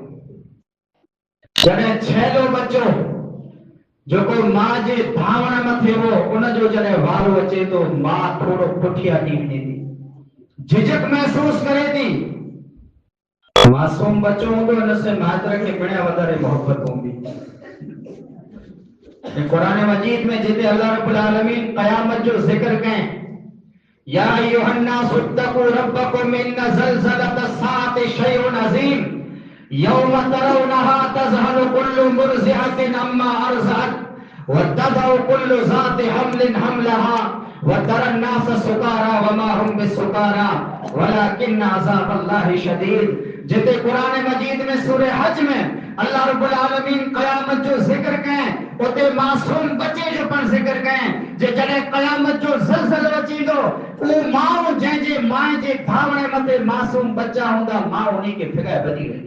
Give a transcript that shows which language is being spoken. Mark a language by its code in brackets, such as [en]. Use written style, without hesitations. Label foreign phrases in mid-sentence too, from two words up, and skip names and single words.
[sd] जॾहिं छैलो बच्चो जेको मां जे धावण मथे हो उनजो जॾहिं वारो अचे थो, मां थोरो पुठियां थी वञे थी, झिझक महसूस करे थी। मासूम बच्चो हूंदो हिन से माइट खे पिणु वधारे मोहबत हूंदी। कुरान मजीद में जिते अल्लाह रब्बुल आलमीन क़यामत जो ज़िक्र करें, [ar] يا أيها الناس اتقوا ربكم إن زلزلة الساعة شيء عظيم يوم ترونها تذهل كل مرضعة عما أرضعت و تضع كل ذات حمل حملها و ترى الناس سكارى و ما هم بسكارى ولكن عذاب الله شديد. [sd] जिते कुरान मजीद में सूरह हज में अल्लाह रब्बुल आलमीन क़यामत जो ज़िक्र करें, उते मासूम बच्चे जो पण ज़िक्र करें। जे जॾहिं क़यामत जो ज़लज़लो अचींदो, उहो माउ जंहिंजे माए जे धावणे मथे मासूम बच्चा हूंदा, माउ उन्ही खे फिगाए भॼी वेंदी।